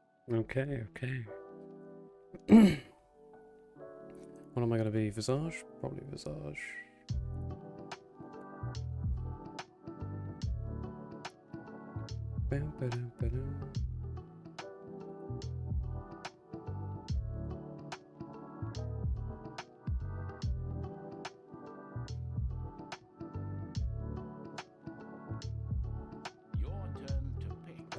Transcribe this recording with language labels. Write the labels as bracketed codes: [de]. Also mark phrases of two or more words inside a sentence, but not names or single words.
[en] Okay, okay. What am I gonna be? Visage? Probably Visage. Bam, ba-dum, ba-dum. Your turn to pick.